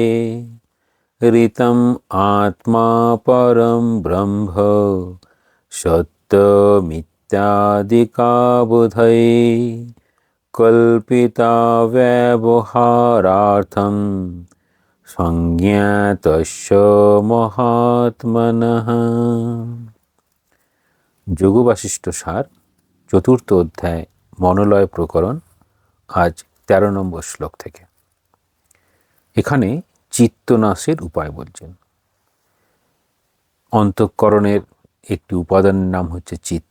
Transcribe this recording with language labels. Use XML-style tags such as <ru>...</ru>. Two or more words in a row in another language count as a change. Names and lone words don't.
<sa>ऋतम् आत्मा परं ब्रह्म सत्यमित्यादिका बुधये कल्पिता व्यवहारार्थं संज्ञातस्य महात्मनः।</sa> <bn>যোগ বাশিষ্ঠ সার চতুর্থ অধ্যায় মনোলয় প্রকরণ, আজ 13 নম্বর শ্লোক থেকে। এখানে চিত্তনাশের উপায় বলছেন। অন্তঃকরণের একটি উপাদানের নাম হচ্ছে চিত্ত।</bn>